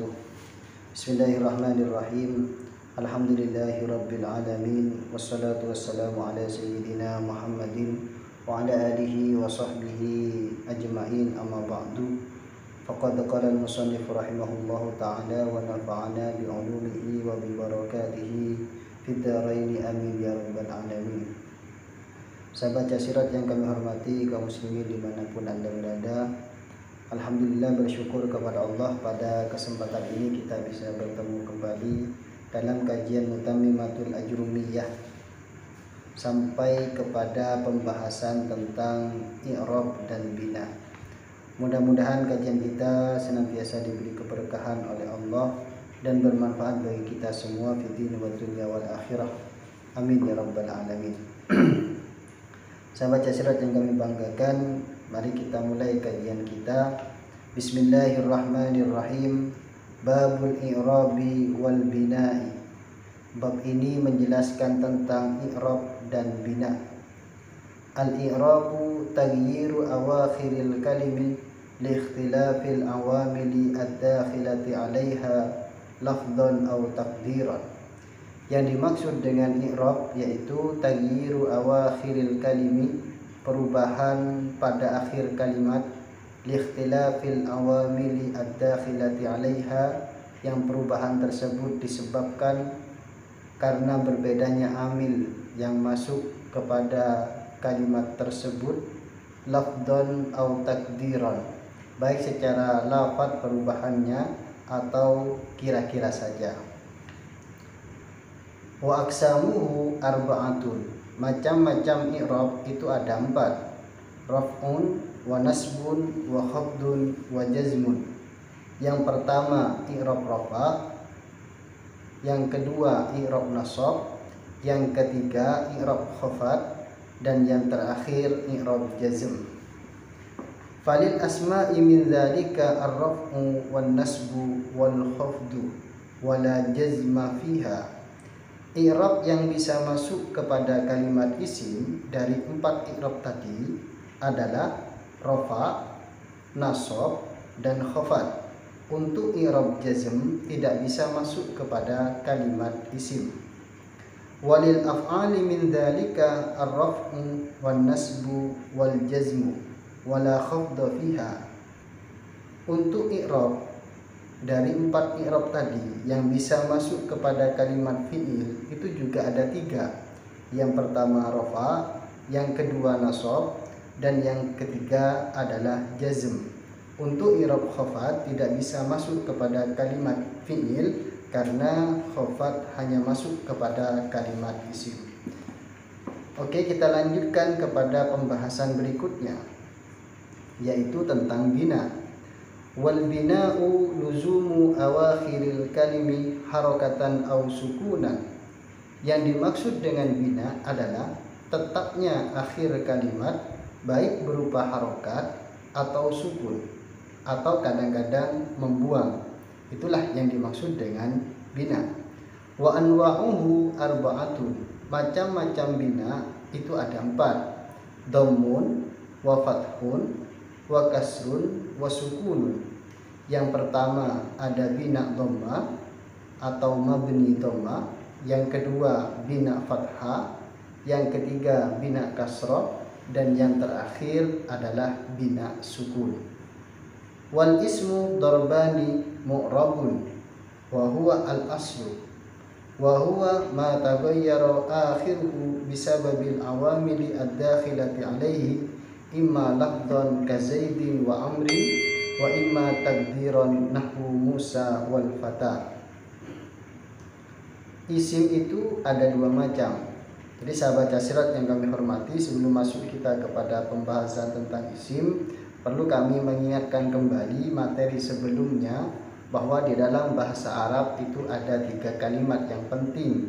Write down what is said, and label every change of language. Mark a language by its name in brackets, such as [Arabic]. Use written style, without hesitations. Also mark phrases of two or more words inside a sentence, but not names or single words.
[Arabic] بسم الله الرحمن الرحيم. الحمد لله رب العالمين والصلاة والسلام على سيدنا محمد وعلى آله وصحبه أجمعين، أما بعد. فقد قال المصنف رحمه الله تعالى ونفعنا بعلومه وببركاته في الدارين آمين يا رب العالمين. [Indonesian] Sahabat Jasirat yang kami hormati, kaum muslimin dimanapun Anda berada, alhamdulillah bersyukur kepada Allah pada kesempatan ini kita bisa bertemu kembali dalam kajian Mutammimatul Ajrumiyah sampai kepada pembahasan tentang i'rab dan bina. Mudah-mudahan kajian kita senantiasa diberi keberkahan oleh Allah dan bermanfaat bagi kita semua [Arabic] في الدين والدنيا والآخرة. آمين يا رب العالمين. [Indonesian] Sahabat Jasirat yang kami banggakan, mari kita mulai kajian kita. [Arabic] بسم الله الرحمن الرحيم. باب الإعراب والبناء. [Indonesian] Bab ini menjelaskan tentang i'rab dan bina. [Arabic] الإعراب تغيير أواخر الكلم لاختلاف العوامل الداخلة عليها لفظا أو تقديرا. [Indonesian] Yang dimaksud dengan i'rab yaitu [Arabic] تغيير أواخر الكلم, [Indonesian] perubahan pada akhir kalimat, [Arabic] لاختلاف العوامل الداخلة عليها, [Indonesian] yang perubahan tersebut disebabkan karena berbedanya amil yang masuk kepada kalimat tersebut, [Arabic] لفظا أو تقديرا, [Indonesian] baik secara lafaz perubahannya atau kira-kira saja. [Arabic] وأقسامه أربعة. [Indonesian] Macam-macam i'rab itu ada 4. [Arabic] رفع ونصب وخفض وجزم. [Indonesian] Yang pertama i'rab rafa, yang kedua i'rab nasab, yang ketiga i'rab khafad, dan yang terakhir i'rab jazm. [Arabic] فللأسماء من ذلك الرفع والنصب والخفض ولا جزم فيها. [Indonesian] I'rab yang bisa masuk kepada kalimat isim dari 4 i'rab tadi adalah rafa, nasab, dan khafad. Untuk i'rab jazm tidak bisa masuk kepada kalimat isim. [Arabic] وللأفعال من ذلك الرفع والنصب والجزم ولا خفض فيها. [Indonesian] Untuk i'rab dari 4 i'rab tadi yang bisa masuk kepada kalimat fi'il itu juga ada 3. Yang pertama rafa, yang kedua nasab, dan yang ketiga adalah jazm. Untuk i'rab khafad tidak bisa masuk kepada kalimat fi'il karena khafad hanya masuk kepada kalimat isim. Oke, kita lanjutkan kepada pembahasan berikutnya, yaitu tentang bina. [Arabic] والبناء لزوم أواخر الكلم حركة أو سكونا. [Indonesian] Yang dimaksud dengan bina adalah tetapnya akhir kalimat baik berupa harokat atau sukun, atau kadang-kadang membuang. Itulah yang dimaksud dengan bina. [Arabic] وأنواعه أربعة. [Indonesian] Macam-macam bina itu ada 4. [Arabic] ضم وفتح وكسر وسكون. [Indonesian] Yang pertama ada bina dhamma atau mabni dhamma, yang kedua bina fathah, yang ketiga bina kasrah, dan yang terakhir adalah bina sukun. [Arabic] والاسم ضربان معرب وهو الأصل وهو ما تغير آخره بسبب العوامل الداخلة عليه إما لفظا كزيد وعمرو وإما تقديرا نحو موسى والفتى. [Indonesian] Isim itu ada 2 macam. Jadi sahabat Jasirat yang kami hormati, sebelum masuk kita kepada pembahasan tentang isim, perlu kami mengingatkan kembali materi sebelumnya bahwa di dalam bahasa Arab itu ada 3 kalimat yang penting.